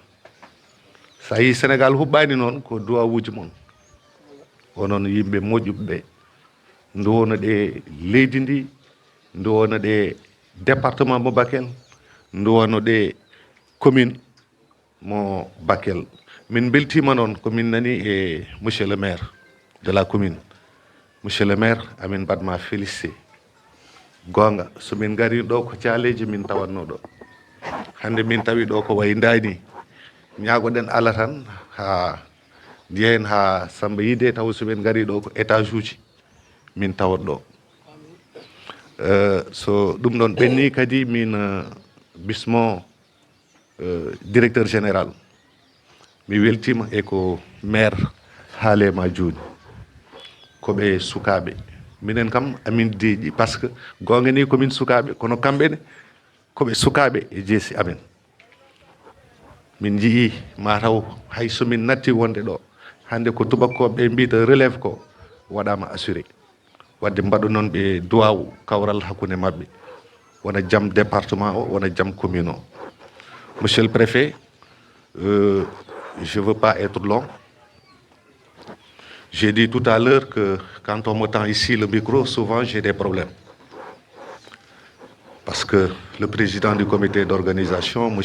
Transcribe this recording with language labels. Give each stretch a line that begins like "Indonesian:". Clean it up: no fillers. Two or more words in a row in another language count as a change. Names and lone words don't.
Fula: Sa yi Sénégal huɓɓani noon ko duwawuji mon, onon yimɓe moƴƴuɓe ɓe duwono ɗe leydi ndi, duwono ɗe département mo Bakel, duwono ɗe commune mo Bakel. Min beltima noon ko min nani e
French: monsieur le maire de la commune. Monsieur le maire
Fula: amin mbaɗma félicité. Gonga somin gari ɗo ko caaleji min tawanno ɗo. Hande min tawi ɗo ko way dani, ñagoɗen Allah tan ha ndiyen ha Samba Yide, taw somin gari ɗo ko étage uji min tawat ɗo. So ɗum ɗon ɓenni kadi min bismo
French: directeur général,
Fula: mi weltima e ko maire haalema joni, koɓe sukaɓe. Minen kam amin deeƴi
French: par ce que
Fula: gonga ni komin sukaɓe, kono kamɓene koɓe sukaɓe e jeesi amen. Min jii mataw hay somin natti wonde ɗo hande ko tubakkoɓe mbita relève ko waɗama assuré. Wadde mbaɗo noon ɓe duwaw kawral hakkude mabɓe, wona jaam département o, wona jaam commune o.
French: Monsieur le préfet, je veux pas être long. J'ai dit tout à l'heure que quand on me tend ici le micro, souvent j'ai des problèmes. Parce que le président du comité d'organisation, M.